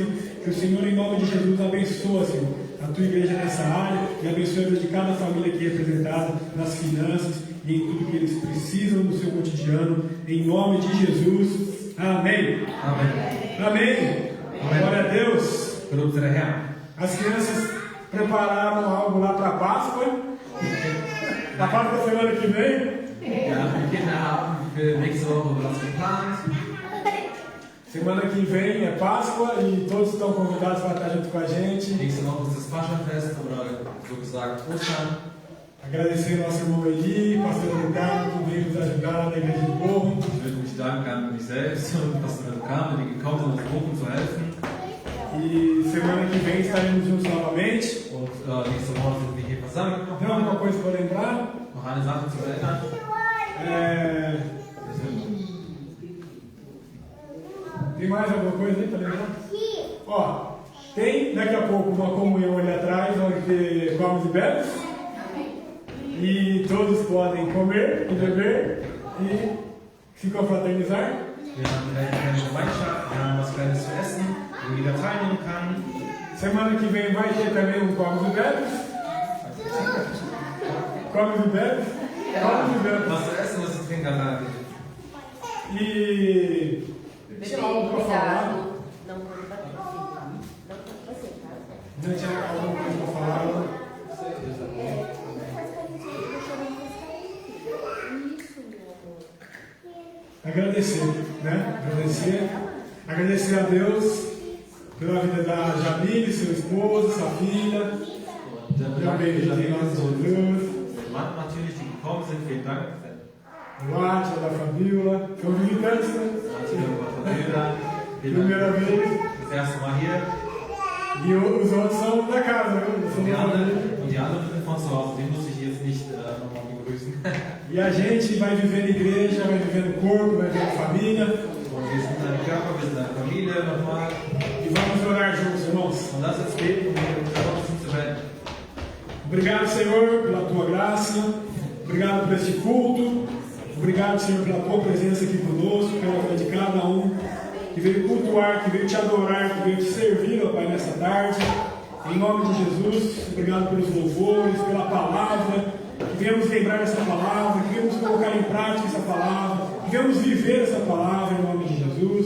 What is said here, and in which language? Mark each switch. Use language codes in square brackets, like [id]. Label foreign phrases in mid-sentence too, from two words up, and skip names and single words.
[pt] Que o Senhor, em nome de Jesus, abençoe, Senhor, a tua igreja nessa área e abençoe a vida de cada família aqui representada nas finanças e em tudo que eles precisam no seu cotidiano. Em nome de Jesus. Amém. Amen. Amém. Glória a Deus. [de] Gelobt sei der Herr. [pt] As crianças prepararam algo lá para a Páscoa. A Páscoa semana que vem. [de] Ja, die Kinder haben für nächste Woche was geplant. [pt] Semana que vem é Páscoa e todos estão convidados para estar junto com a gente. [de] Nächste Woche ist das Paschafest oder so gesagt Ostern. [pt] Agradecer ao nosso irmão Eli, pastor Ricardo, que veio nos ajudar na igreja de Bochum. [de] Ich würde mich danken an mich selbst und Pastor Ricardo, die gekommen sind, uns Bochum zu helfen. [pt] E semana que vem estaremos juntos novamente. [de] Und nächste Woche sind wir hier versammelt. [pt] Tem alguma coisa para lembrar? [de] Noch eine Sache zu erinnern. [pt] Tem mais alguma coisa aí para lembrar? Ó, tem daqui a pouco uma comunhão ali atrás, onde comemos e bebemos. E todos podem comer e beber e se confraternizar. [de] Wir haben eine kleine Gemeinschaft, wir haben was Kleines zu essen, wo jeder teilnehmen kann. [pt] Semana que vem vai ter também um Comes e Bebes. Comes e Bebes. Comes e Bebes. [de] Was zu essen, was zu trinken an [pt] E tinha algo para falar. Não pode bater. Não pode bater, tá? Não tinha alguma coisa para falar. Agradecer, né? Agradecer a Deus pela vida da Jamile, seu esposo, sua filha. [de] Natürlich, die gekommen sind, vielen Dank. [pt] O Átila, da Fabiola, são visitantes, né? Primeira vez. [de] Das erste Mal hier. [pt] E os outros são da casa, né? São [de] Und die [pt] da família. [de] anderen sind von zu Hause. Den muss ich jetzt nicht nochmal begrüßen. [pt] E a gente vai viver na igreja, vai viver no corpo, vai viver na família. [de] Und wir sind ein Körper, wir sind eine Familie nochmal. [pt] E vamos orar juntos, irmãos. [de] Und lass uns beten, um den Gottesdienst zu beenden. [pt] Obrigado, Senhor, pela tua graça. Obrigado por este culto. Obrigado, Senhor, pela tua presença aqui conosco, pela vida de cada um que veio cultuar, que veio te adorar, que veio te servir, ó Pai, nessa tarde. Em nome de Jesus, obrigado pelos louvores, pela palavra, que viemos lembrar essa palavra, que viemos colocar em prática essa palavra, que viemos viver essa palavra em nome de Jesus.